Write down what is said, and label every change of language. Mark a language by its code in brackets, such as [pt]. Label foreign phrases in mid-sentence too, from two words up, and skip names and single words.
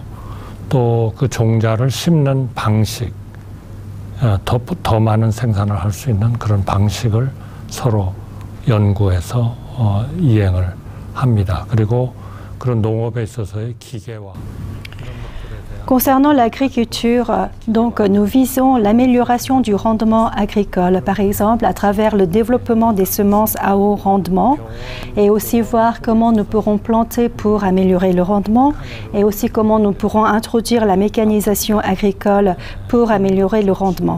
[ko] 또 그 종자를 심는 방식, 더 많은 생산을 할 수 있는 그런 방식을 서로 연구해서 이행을 합니다. 그리고 그런 농업에 있어서의 기계와 [fr] Concernant l'agriculture, donc nous visons l'amélioration du rendement agricole, par exemple à travers le développement des semences à haut rendement et aussi voir comment nous pourrons planter pour améliorer le rendement et aussi comment nous pourrons introduire la mécanisation agricole pour améliorer le rendement.